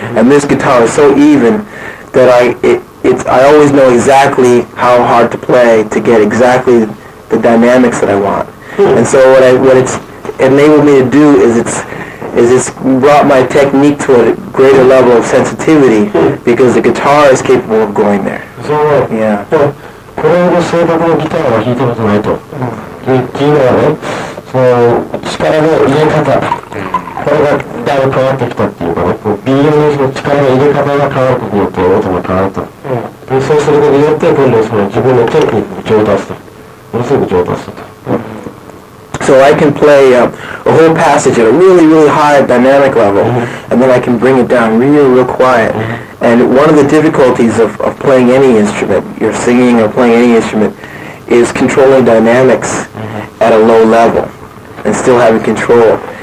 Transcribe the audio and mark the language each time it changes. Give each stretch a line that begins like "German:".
English: And this guitar is so even that I always know exactly how hard to play to get exactly the dynamics that I want. And so what it's enabled me to do is it's brought my technique to a greater level of sensitivity because the guitar is capable of going there. Yeah.
Japanese: これで正確なギターは弾いたことないと。っていうのはね、その力の入れ方、これがだいぶ変わってきたっていうかね、微妙にその力の入れ方が変わることによって音が変わると。でそうすることによって今度その自分のテクニックを上達する。ものすごく上達すると。
English: So I can play a whole passage at a really, really high dynamic level, and then I can bring it down real quiet. And one of the difficulties of playing any instrument, you're singing or playing any instrument, is controlling dynamics at a low level and still having control.